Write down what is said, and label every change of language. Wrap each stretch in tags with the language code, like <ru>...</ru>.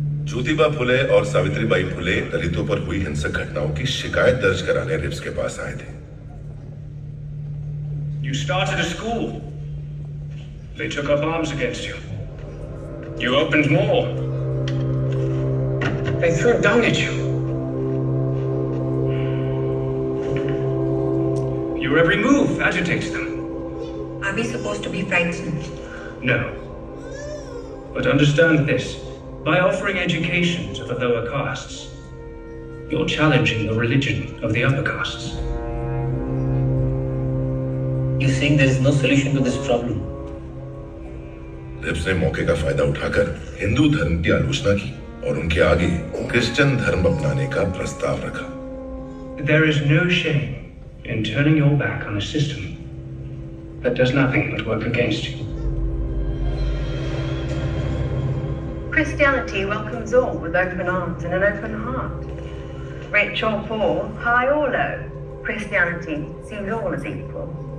<hi>ज्योतिबा फुले और सावित्रीबाई फुले दलितों पर हुई हिंसक घटनाओं की शिकायत दर्ज कराने रिब्स के पास आए थे।</hi> <en>You started a school. They took up arms against you. You opened more. They threw dung at you. Your every move agitates them. Are we supposed to be frightened? No. But understand this. By offering education to the lower castes, you're challenging the religion of the upper castes. You're saying there is no solution to this problem?</en> <hi>Ribs ने मौके का फायदा उठाकर हिंदू धर्म की आलोचना की और उनके आगे क्रिश्चियन धर्म अपनाने का प्रस्ताव रखा।</hi> <en>There is no shame in turning your back on a system that does nothing but work against you. Christianity welcomes all with open arms and an open heart. Rich or poor, high or low, Christianity sees all as equal.</en>